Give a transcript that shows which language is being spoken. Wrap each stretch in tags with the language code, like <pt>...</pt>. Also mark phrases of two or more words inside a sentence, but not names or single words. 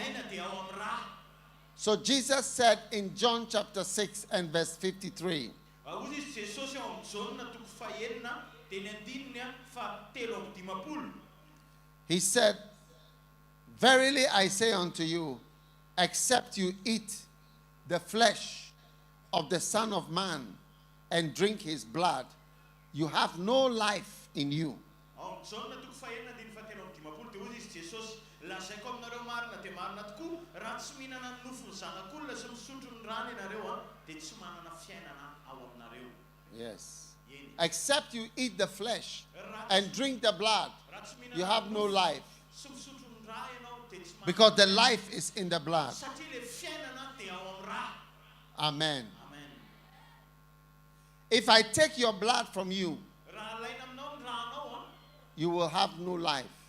<en>So Jesus said in John chapter 6 and verse 53, he said, verily I say unto you, except you eat the flesh of the Son of Man and drink his blood, you have no life in you.</en> <mg>John natoko fahenina dia ny fahatelo amby dimampolo dia hozy izy Jesosy lazaiko aminareo marina dia marina tokoa raha tsy mihinana ny nofony zanak'olona sy misotro ny rano ianareo dia tsy manana fiainana ao aminareo.</mg> <en>Yes. Except you eat the flesh and drink the blood, you have no life. Because the life is in the blood. Amen. If I take your blood from you, you will have no life.</en>